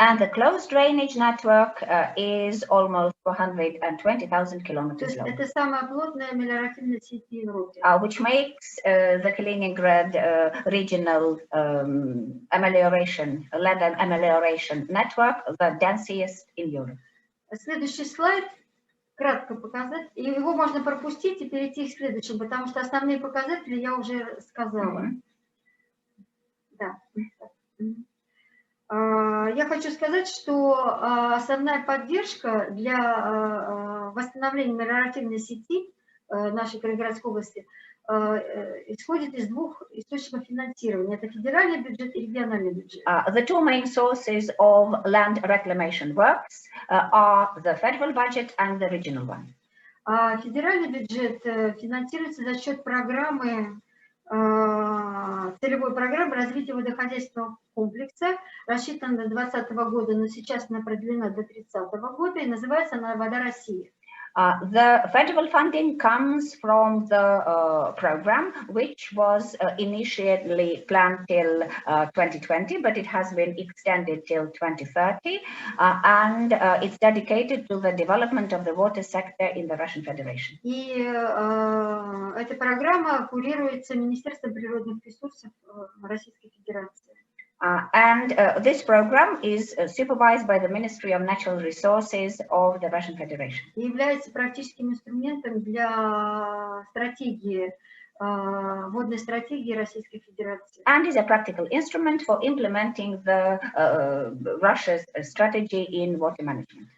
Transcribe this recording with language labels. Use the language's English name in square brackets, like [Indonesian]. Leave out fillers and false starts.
[English] And the closed drainage network is almost 420,000 kilometers long. [Russian] Это самая плотная мелиоративная сеть в Европе. [English] Which makes the Kaliningrad regional amelioration, land amelioration network the densest in Europe. [Russian] Следующий слайд кратко показать. И его можно пропустить и перейти к следующему, потому что основные показатели я уже сказала. Да. Я хочу сказать, что основная поддержка для восстановления мелиоративной сети нашей Калининградской области исходит из 2 источников финансирования. Это федеральный бюджет и региональный бюджет. [English] The 2 main sources of land reclamation works are the federal budget and the regional one. [Russian] Федеральный бюджет финансируется за счет программы, целевой программы развития водохозяйственного комплекса, рассчитана до 2020 года, но сейчас она продлена до 30 года, и называется она «Вода России». [English] The federal funding comes from the program, which was initially planned till 2020, but it has been extended till 2030, and it's dedicated to the development of the water sector in the Russian Federation. [Russian] И эта программа курируется Министерством природных ресурсов Российской Федерации. [English] And this program is supervised by the Ministry of Natural Resources of the Russian Federation. [Russian] И является практическим инструментом для стратегии, водной стратегии Российской Федерации. [English] And is a practical instrument for implementing the Russia's strategy in water management.